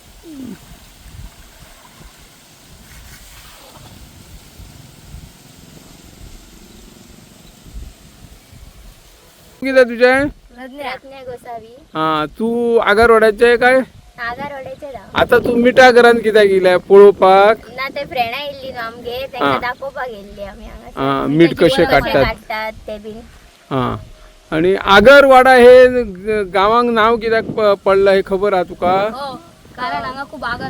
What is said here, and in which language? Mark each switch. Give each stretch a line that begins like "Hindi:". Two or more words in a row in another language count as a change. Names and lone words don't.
Konkani: किती तुझे रत्ने गोसावी हा तू आगारवाड्याचे काय आगारवाड्याचे राव आता तू मिठा घरान कित्याक गेल्या पळोवपाक. ना ते फ्रेंडा येयल्ली न्हू आमगे तांकां दाखोवपाक गेल्ली आमी हा, मीठ कशे काडटात. ते बीन हा आणि आगरवाडा हे गावांक नाव कित्याक पडलं हे खबर हा तुका. कारण हांगा खूप आगर